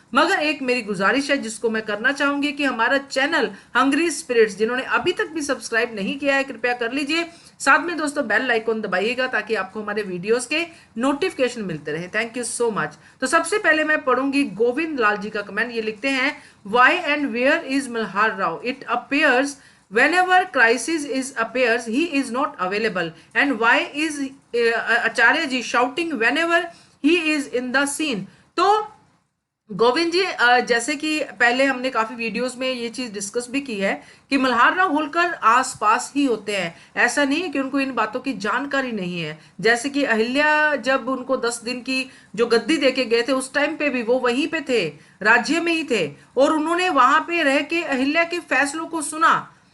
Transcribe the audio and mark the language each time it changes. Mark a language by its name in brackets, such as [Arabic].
[Hindi] मगर एक मेरी गुजारिश है जिसको मैं करना चाहूंगी कि हमारा चैनल हंग्री स्पिरिट्स जिन्होंने अभी तक भी सब्सक्राइब नहीं किया है, कृपया कर लीजिए। साथ में दोस्तों बेल आइकॉन दबाइएगा ताकि आपको हमारे वीडियोस के नोटिफिकेशन मिलते रहे। [English] Thank you so much. [Hindi] तो सबसे पहले मैं पढ़ूंगी गोविंद लाल जी का कमेंट। ये लिखते हैं, [English] Why and where is Malhar Rao? It appears whenever crisis is appears he is not available, and why is acharya ji shouting whenever he is in the scene? [Hindi] तो गोविंद जी, जैसे कि पहले हमने काफी वीडियोस में ये चीज डिस्कस भी की है कि मल्हार राव होलकर आसपास ही होते हैं। ऐसा नहीं है कि उनको इन बातों की जानकारी नहीं है। जैसे कि अहिल्या जब उनको 10 दिन की जो गद्दी देके गए थे, उस टाइम पे भी वो वहीं पे थे, राज्य में ही थे, और उन्होंने वहां पे रह के अहिल्या के फैसलों को सुना।